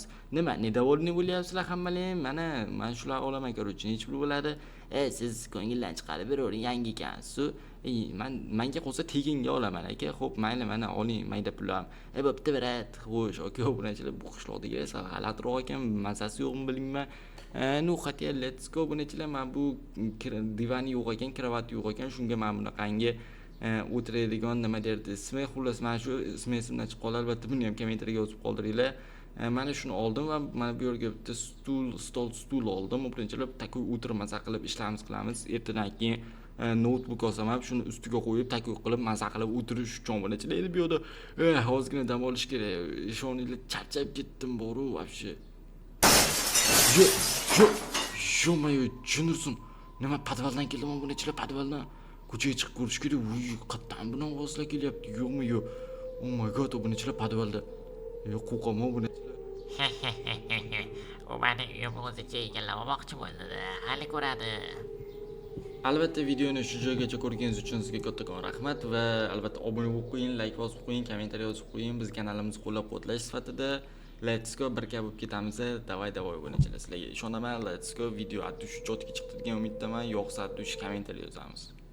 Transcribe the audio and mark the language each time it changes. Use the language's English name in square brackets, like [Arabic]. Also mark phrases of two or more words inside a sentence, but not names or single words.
[Uzbek] Nima, недовольный bo'lyapsizlar hammalar? Men shular olaman, короче, nech pul bo'ladi? Siz ko'ngildan chiqarib beravering, yangi ekansiz. Menga qolsa teginga olaman aka. Xo'p, mayli, mana oling, mayda pullar. Bo'pti, brat. Xo'sh, aka, obunachilar, bu qishloqdagi sal g'alatiroq ekan, mazasi yo'qmi bilmayman. [Russian] Но, хотя [English] let's go [Uzbek] obunachilar, men bu divani yo'q ekan, kravati yo'q ekan, shunga men bunaqangi o'tiradigan nima derdi ismi, xullas men shu ismi esimdan chiqib qoldi. Albatta buni ham kommentariyaga yozib qoldiringlar. Mana shuni oldim va mana bu yerga bitta stul oldim. Obunachilar, takoy o'tirib maza qilib ishlarimiz qilamiz. Ertadan keyin notebook olsam ham shuni ustiga qo'yib takoy qilib maza qilib o'tirish uchun obunachilar. Endi bu yerda hozirgina dam olish kerak. Ishoninglar, charchab ketdim boru, [Russian] вообще. Ё-моё, [Uzbek] Juniorson. Nima podvaldan keldim obunachilar, podvaldan. Ko'chaga chiqib ko'rish kerak. Qayerdan buni ovozlar kelyapti? Yo'qmi-yo'q. [English] Oh my god, [Uzbek] obunachilar podvalda. Qo'rqaman obunachilar. U meni uyimni o'zicha egallamoqchi bo'ldi. Hali ko'radi. Albatta videoni shu joygacha ko'rganingiz uchun sizga kattakon rahmat va albatta obuna bo'lib qo'ying, like bosib qo'ying, kommentariy yozib qo'ying. Biz kanalimizni qo'llab-quvvatlash sifatida [English] let's go [Uzbek] birga bo'lib ketamiz. Davay obunachilar, sizlarga ishonaman. [English] Let's go, [Uzbek] video attush jotga chiqdi degan umiddaman. Yo'qsa attush kommentariy yozamiz.